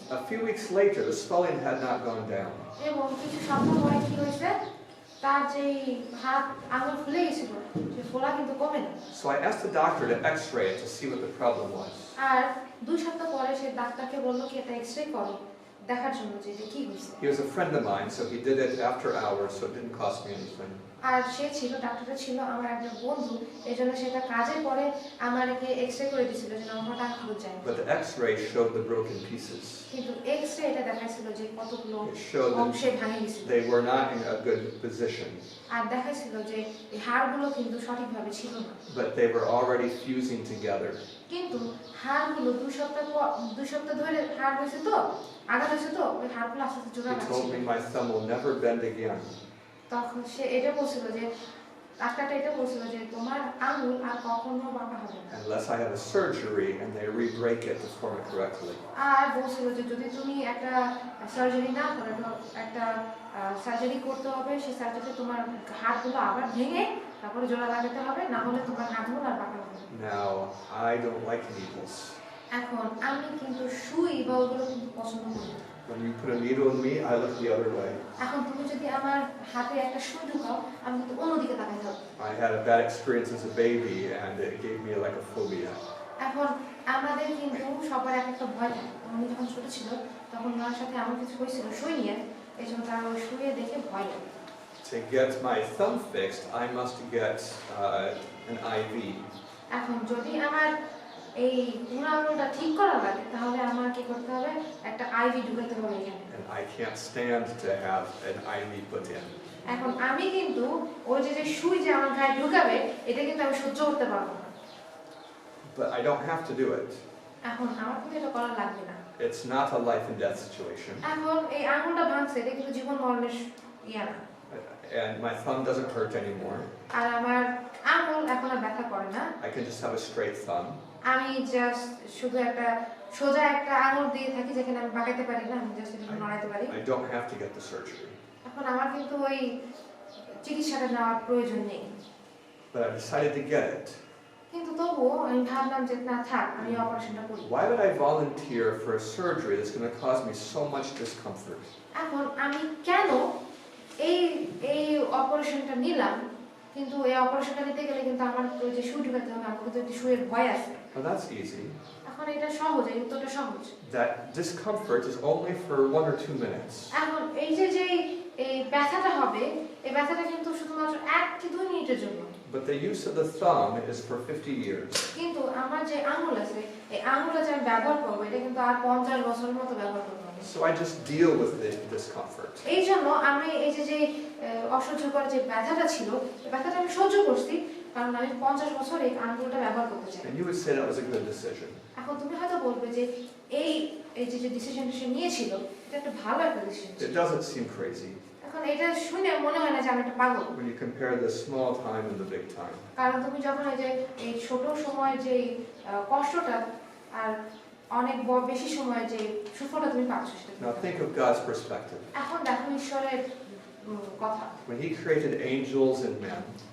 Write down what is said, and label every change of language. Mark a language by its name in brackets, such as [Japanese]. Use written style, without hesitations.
[English] A few weeks later, the swelling had not gone down. [Bangla] এবং কিছু সপ্তাহ পরে কি হয়েছে, তার যে হাত আঙুল ফুলে গেছিল, সে ফোলা কিন্তু কমে না। [English] So I asked the doctor to x-ray it to see what the problem was. [Bangla] আর 2 সপ্তাহ পরে সে ডাক্তারকে বলল কি এটা এক্স-রে করো, দেখার জন্য যে কি হয়েছে। [English] He was a friend of mine, so he did it after hours, so it didn't cost me anything. [Bangla] আর সে ছিল, ডাক্তারটা ছিল আমার একজন বন্ধু, এজন্য সেটা কাজের পরে আমাকে এক্স-রে করে দিয়েছিল যেন আমার টাকা খরচ যায়। [English] But the x-ray showed the broken pieces. [Bangla] কিন্তু এক্স-রে এটা দেখাইছিল যে কতগুলো [English] It showed [Bangla] অংশে ভেঙে গেছিল। [English] they were not in a good position. [Bangla] আর দেখাইছিল যে এই হাড়গুলো কিন্তু সঠিকভাবে ছিল না। [English] But they were already fusing together. [Bangla] কিন্তু হাড়গুলো 2 সপ্তাহ ধরে হাড় হয়েছে তো, আঘাত হয়েছে তো, ওই হাড়গুলো আস্তে আস্তে জোড়া [English] He [Bangla] লাগছিল। [English] told me my thumb will never bend again. [Bangla] তখন সে এটা বলছিল যে ডাক্তারটা এটা বলছিল যে তোমার আঙুল আর কখনো বাঁকা হবে না, [English] Unless I have a surgery and they re-break it to form it correctly. [Bangla] আর বলছিল যে যদি তুমি একটা সার্জারি না করো, একটা সার্জারি করতে হবে, সেই সার্জারিতে তোমার হাড়গুলো আবার ভেঙে তারপরে জোড়া লাগাতে হবে, না হলে তোমার হাড়গুলো আর বাঁকা হবে না। [English] Now, I don't like needles. [Bangla] এখন আমি কিন্তু সুই বা ওগুলো কিন্তু পছন্দ করি না। [English] When you put a needle in me, I look the other way. [Bangla] এখন তুমি যদি আমার হাতে একটা সুই ঢুকাও, আমি কিন্তু অন্যদিকে তাকাই থাকবো। [English] I had a bad experience as a baby and it gave me like a phobia. [Bangla] এখন আমাদের কিন্তু সবার একটা ভয় থাকে। আমি যখন ছোট ছিল তখন মার সাথে আমার কিছু হয়েছিল সুই নিয়ে, এই জন্য তার ওই সুইয়ে দেখে ভয় লাগে। [English] To get my thumb fixed, I must get an IV. [Bangla] এখন যদি আমার এই বুড়ো আঙুলটা ঠিক করা লাগে তাহলে আমার কি করতে হবে, একটা আইভি ঢুকাতে হবে এখানে। [English] And I can't stand to have an IV put in. [Bangla] এখন আমি কিন্তু ওই যে সুই যে আমার গায়ে ঢুকাবে, এটা কিন্তু আমি সহ্য করতে পারবো না। [English] But I don't have to do it. [Bangla] এখন আমার কিন্তু এটা করা লাগবে না। [English] It's not a life and death situation. [Bangla] এখন এই আঙুলটা ভাঙছে, এটা কিন্তু জীবন মরণের ইয়া না। [English] and my thumb doesn't hurt anymore. [Bangla] আর আমার আঙুল এখন আর ব্যথা করে না। [English] I can just have a straight thumb. [Bangla] আমি জাস্ট শুধু একটা সোজা একটা আঙুল দিয়ে থাকি যেখানে আমি বাঁকাতে পারি না, আমি জাস্ট এটা নড়াইতে পারি। [English] I don't have to get the surgery. [Bangla] এখন আমার কিন্তু ওই চিকিৎসাটা নেওয়ার প্রয়োজন নেই। [English] But I decided to get it. [Bangla] কিন্তু তবুও আমি ভাবলাম যে না থাক, আমি অপারেশনটা করি। [English] Why would I volunteer for a surgery that's going to cause me so much discomfort? [Bangla] এখন আমি কেন এই এই অপারেশনটা নিলাম, কিন্তু এই অপারেশনটা নিতে গেলে কিন্তু আমার ওই যে সুই ঢুকাতে হবে, আমার কিন্তু একটু সুইয়ের ভয় আছে। [English] Well, that's easy. [Bangla] এখন এটা সহজ, এই উত্তরটা সহজ। [English] That discomfort is only for 1 or 2 minutes. [Bangla] এখন এই যে এই ব্যথাটা হবে, এই ব্যথাটা কিন্তু শুধুমাত্র 1 কি 2 মিনিটের জন্য। [English] But the use of the thumb is for 50 years. [Bangla] কিন্তু আমার যে আঙুল আছে, এই আঙুলটা যে আমি ব্যবহার করবো, এটা কিন্তু আর 50 বছরের মতো ব্যবহার করবো। [English] So I just deal with the discomfort. [Bangla] এই জন্য আমি এই যে অসহ্যকর যে ব্যথাটা ছিল, এই ব্যথাটা আমি সহ্য করছি, কারণ আমি 50 বছর এই আঙুলটা ব্যবহার করতে চাই। [English] And you would say that was a good decision. [Bangla] এখন তুমি হয়তো বলবে যে এই যে ডিসিশনটা সে নিয়েছিল, এটা একটা ভালো একটা decision. [English] It doesn't seem crazy [Bangla] এখন এটা শুনে মনে হয় না যে আমি একটা পাগল। [English] when you compare the small time and the big time. [Bangla] কারণ তুমি যখন এই ছোট সময়ের যে কষ্টটা আর অনেক বেশি সময়ের যে সুফলটা তুমি পাচ্ছ সেটা। [English] Now think of God's perspective. [Bangla] এখন দেখো ঈশ্বরের কথা। [English] When He created angels and men,